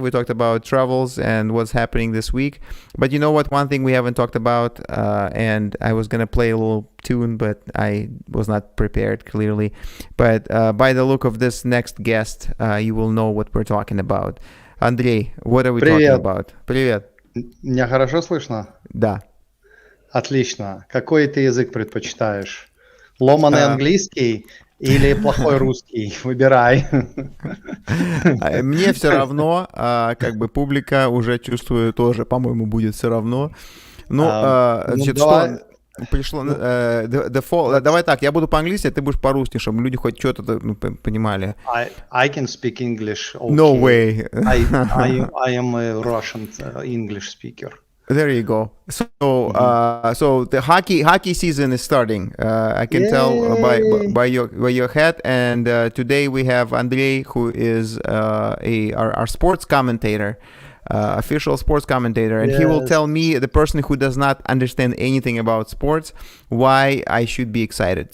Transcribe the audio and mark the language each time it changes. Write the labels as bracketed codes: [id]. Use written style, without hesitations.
[en] We talked about travels and what's happening this week. But you know what? One thing we haven't talked about, and I was gonna play a little tune, but I was not prepared clearly. But by the look of this next guest, you will know what we're talking about. Andrei, what are we talking [ru] Привет. [en] about? [ru] Привет. Меня хорошо слышно? Да. Отлично. Какой ты язык предпочитаешь? Ломаный английский или плохой русский? Выбирай. Мне все равно, как бы публика уже чувствую тоже, по-моему, будет все равно. Ну, значит, давай. что пришло? Давай так, я буду по-английски, а ты будешь по-русски, чтобы люди хоть что-то понимали. [en] I can speak English. Okay. No way. I am a Russian English speaker. There you go. So, so the hockey season is starting. I can tell by your hat. And today we have Andrei, who is our sports commentator, official sports commentator, and he will tell me, the person who does not understand anything about sports, why I should be excited.